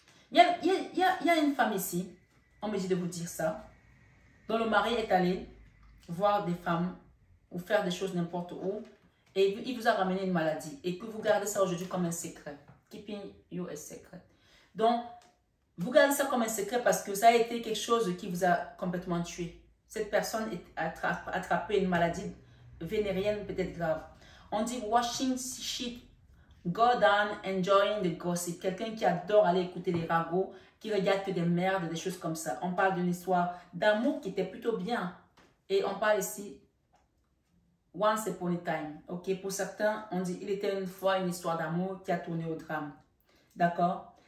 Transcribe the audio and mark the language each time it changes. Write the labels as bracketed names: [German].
[French] Il y a une femme ici, on me dit de vous dire ça, dont le mari est allé voir des femmes ou faire des choses n'importe où et il vous a ramené une maladie et que vous gardez ça aujourd'hui comme un secret. [English] Keeping you a secret. [French] Donc, Vous gardez ça comme un secret parce que ça a été quelque chose qui vous a complètement tué. Cette personne a attrapé une maladie vénérienne peut-être grave. On dit [English] watching shit go down, enjoying the gossip. [French] Quelqu'un qui adore aller écouter les ragots, qui regarde que des merdes, des choses comme ça. On parle d'une histoire d'amour qui était plutôt bien. Et on parle ici [English] once upon a time. [French] Ok, pour certains, on dit il était une fois une histoire d'amour qui a tourné au drame. D'accord?